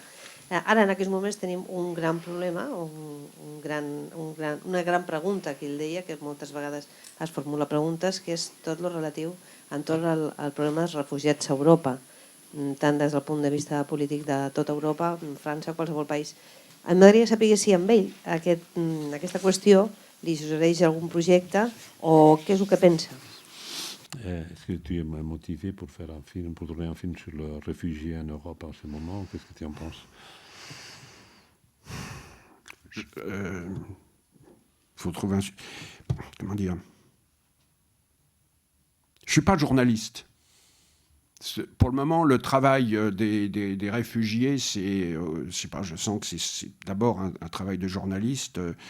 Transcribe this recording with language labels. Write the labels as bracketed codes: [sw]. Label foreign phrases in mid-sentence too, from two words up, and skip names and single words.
[ca] Ara, en aquests moments, tenim un gran problema, una gran pregunta, que ell deia, que moltes vegades es formula preguntes, que és tot el relatiu entorn al problema dels refugiats a Europa, tant des del punt de vista polític de tota Europa, França, qualsevol país. M'agradaria saber si amb ell aquesta qüestió li suggereix algun projecte o què és el que pensa. [fr] Est-ce que tu es motivé pour faire un film, pour tourner un film sur le réfugié en Europe en ce moment? Qu'est-ce que tu en penses? Faut trouver un... Comment dire? Je suis pas journaliste. Pour le moment, le travail des réfugiés, c'est, je sais pas, je sens que c'est d'abord un travail de journaliste.